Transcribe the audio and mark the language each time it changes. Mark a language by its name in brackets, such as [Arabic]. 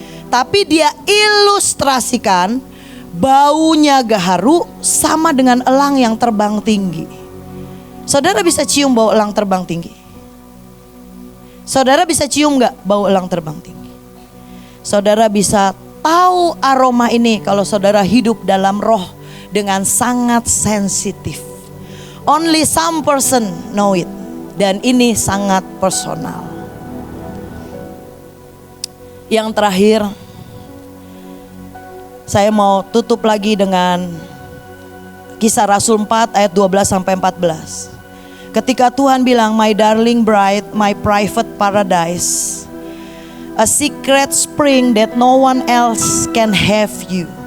[Indonesian] Tapi dia ilustrasikan baunya gaharu sama dengan elang yang terbang tinggi. Saudara bisa cium bau elang terbang tinggi? Saudara bisa cium gak bau elang terbang tinggi? Saudara bisa tahu aroma ini kalau saudara hidup dalam roh dengan sangat sensitif. [English] Only some person know it. [Indonesian] Dan ini sangat personal. Yang terakhir, saya mau tutup lagi dengan Kisah Rasul 4 ayat 12 sampai 14. Ketika Tuhan bilang, [English] my darling bride, my private paradise, a secret spring that no one else can have you.